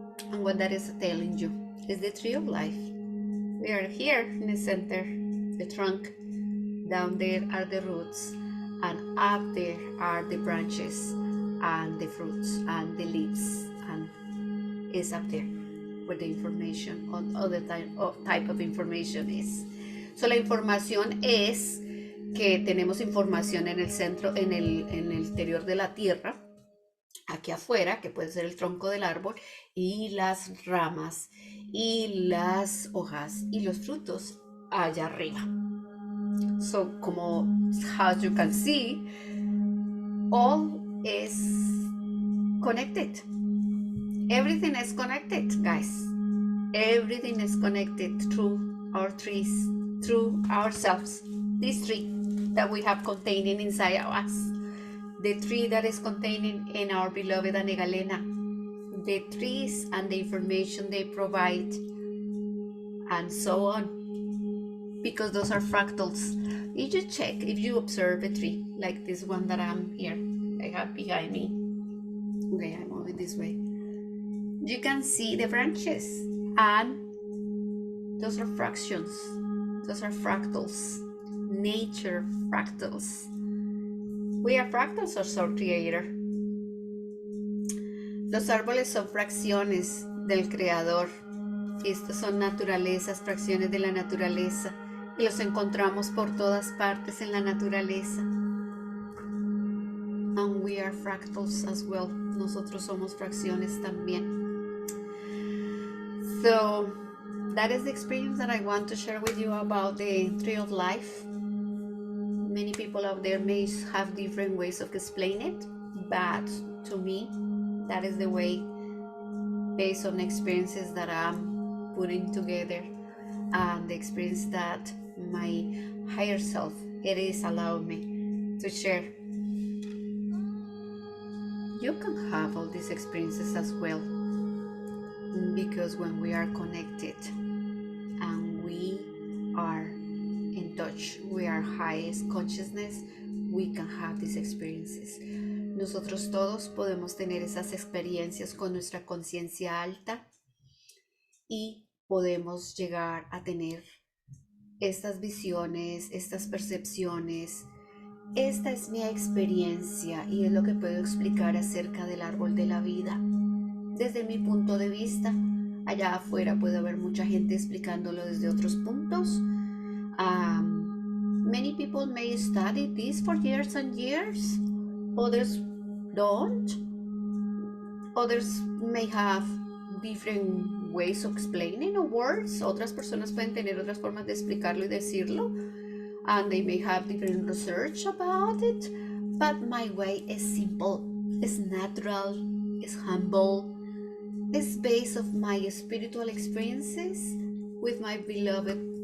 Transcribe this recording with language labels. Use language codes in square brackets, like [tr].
[en] And what that is telling you is the tree of life. We are here in the center, the trunk. Down there are the roots, and up there are the branches and the fruits and the leaves, and it's up there where the information or other type of information is. [es] So la información es que tenemos información en el centro, en el interior de la tierra, aquí afuera, que puede ser el tronco del árbol, y las ramas, y las hojas, y los frutos allá arriba. [en] So, como as you can see, all is connected. Everything is connected, guys. Everything is connected through our trees, through ourselves. This tree that we have containing inside of us. The tree that is containing in our beloved Anegalena, the trees and the information they provide, and so on, because those are fractals. If you check, if you observe a tree, like this one that I'm here, I have behind me, okay, I'm moving this way, you can see the branches, and those are fractions, those are fractals, nature fractals. We are fractals of our Creator. [es] Los árboles son fracciones del Creador. Estos son naturalezas, fracciones de la naturaleza. Y los encontramos por todas partes en la naturaleza. [en] And we are fractals as well. [es] Nosotros somos fracciones también. [en] So, that is the experience that I want to share with you about the tree of life. Many people out there may have different ways of explaining it, but to me, that is the way, based on experiences that I'm putting together and the experience that my higher self, it is allowed me to share. You can have all these experiences as well, because when we are connected and we are in touch with our highest consciousness, we can have these experiences. [es] Nosotros todos podemos tener esas experiencias con nuestra conciencia alta y podemos llegar a tener estas visiones, estas percepciones. Esta es mi experiencia y es lo que puedo explicar acerca del árbol de la vida. Desde mi punto de vista, allá afuera puede haber mucha gente explicándolo desde otros puntos. [en] Many people may study this for years and years. Others don't. Others may have different ways of explaining or words. [es] Otras personas pueden tener otras formas de explicarlo y decirlo, [en] and they may have different research about it, but my way is simple, is natural, is humble, is based on my spiritual experiences with my beloved,